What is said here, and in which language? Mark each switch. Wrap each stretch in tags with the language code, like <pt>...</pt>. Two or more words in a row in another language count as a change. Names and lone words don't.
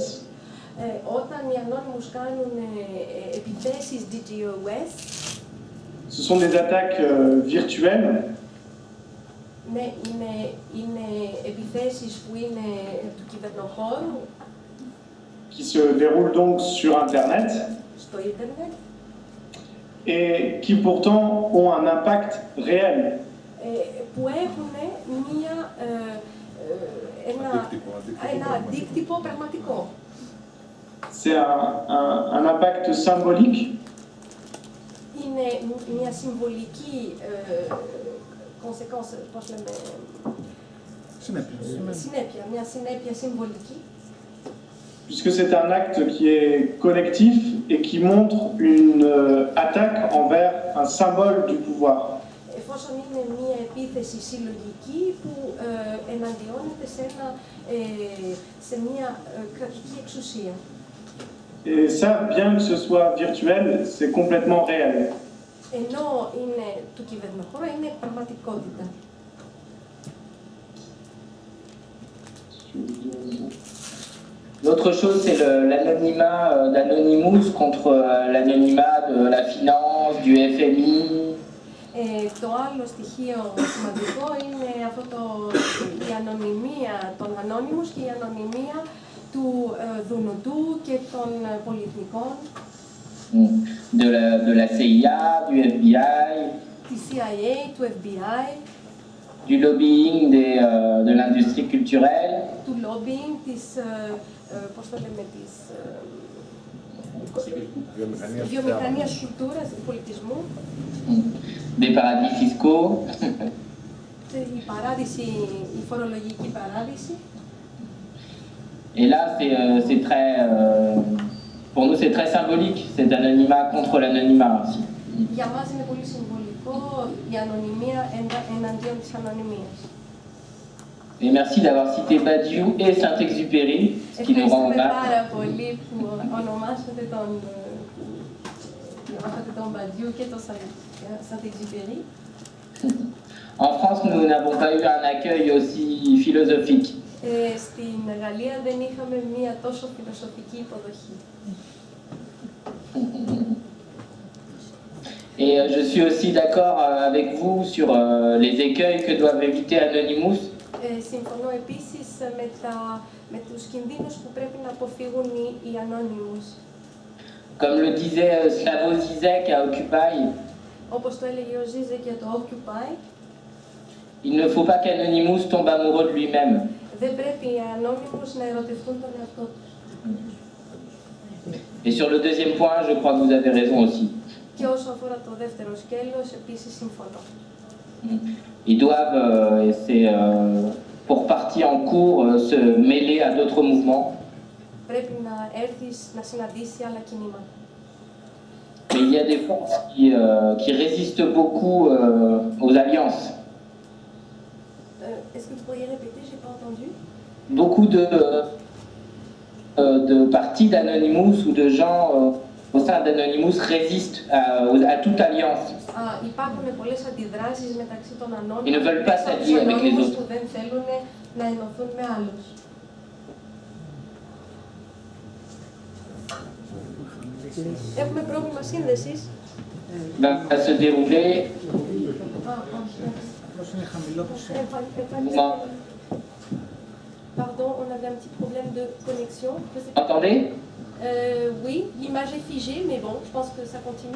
<el>όταν οι Anonymous κάνουν επιθέσεις DDoS,</el> <fr>ce sont des attaques virtuelles.</fr> <el>Ναι, είναι επιθέσεις που είναι του κυβερνοχώρου,</el> <fr>qui se déroulent donc sur Internet</fr> <el>στο ίντερνετ,</el> <fr>et qui pourtant ont un impact réel.</fr> <el>Που έχουν ένα αντίκτυπο πραγματικό.</el> <fr>C'est un impact symbolique.</fr> <el>Είναι μια συμβολική πώς λέμε, μια συνέπεια συμβολική.</el> <fr>Puisque c'est un acte qui est collectif et qui montre une attaque envers un symbole du pouvoir.</fr> <el>Εφόσον είναι μια επίθεση συλλογική που εναντιώνεται σε μια κρατική εξουσία.</el> <fr>Et ça, bien que ce soit virtuel, c'est complètement réel.</fr> <el>Ενώ είναι του κυβερνοχώρου, είναι πραγματικότητα.</el> <fr>L'autre chose, c'est l'anonymat d'Anonymous contre l'anonymat de la finance, du FMI.</fr> <el>Το άλλο στοιχείο σημαντικό είναι η ανωνυμία των Anonymous και η ανωνυμία του Δουνουτού και των πολυεθνικών.</el> <fr>De la CIA, du FBI.</fr> <el>Της CIA, του FBI.</el> <fr>Du lobbying de l'industrie culturelle.</fr> <el>Του lobbying της, πώς το λέμε, της βιομηχανίας κουλτούρας, του πολιτισμού.</el> <fr>Des paradis fiscaux.</fr> <el>Η φορολογική παράδειση.</el> <fr>Et là, c'est très, pour nous, c'est très symbolique, cet anonymat contre l'anonymat aussi.</fr> <el>Για μας είναι πολύ συμβολικό η ανωνυμία εναντίον της ανωνυμίας.</el> <fr>Et merci d'avoir cité Badiou et Saint-Exupéry, ce qui nous rend</fr> <el>Ευχαριστούμε</el> <fr>hommage.</fr> <el>πάρα πολύ που ονομάσατε τον Badiou και τον Saint-Exupéry.</el> <fr>En France, nous n'avons pas eu un accueil aussi philosophique.</fr> <el>Στην Γαλλία δεν είχαμε μία τόσο φιλοσοφική υποδοχή.</el> <fr>Et je suis aussi d'accord avec vous sur les écueils que doivent éviter Anonymous.</fr> <el>Συμφωνώ επίσης με τους κινδύνους που πρέπει να αποφύγουν οι Anonymous.</el> <fr>Comme le disait Slavoj Zizek à Occupy,</fr> <el>Όπως το έλεγε ο Ζίζεκ για το Occupy,</el> <fr>il ne faut pas qu'Anonymous tombe amoureux de lui-même.</fr> <el>δεν πρέπει οι Anonymous να ερωτευτούν τον εαυτό τους.</el> <fr>Et sur le deuxième point, je crois que vous avez raison aussi.</fr> <el>Και όσο αφορά το δεύτερο σκέλος, επίσης συμφωνώ.</el> <fr>Ils doivent, et c'est pour partie en cours, se mêler à d'autres mouvements.</fr> <el>Πρέπει να έρθεις να συναντήσει άλλα κινήματα.</el> <fr>Mais il y a des forces qui résistent beaucoup aux alliances. Est-ce que vous pourriez répéter? J'ai pas entendu. Beaucoup de partis d'Anonymous ou de gens au sein d'Anonymous résistent à toute alliance.</fr> <el>Υπάρχουν πολλές αντιδράσεις μεταξύ των</el> <fr>Ils ne veulent pas s'allier avec les autres.</fr> <el>που δεν θέλουν να ενωθούν με άλλους. Έχουμε πρόβλημα σύνδεσης.</el> <fr>Va se dérouler. Pardon, on avait un petit problème de connexion. Entendez? Oui, l'image est figée, mais bon, je pense que ça continue.</fr>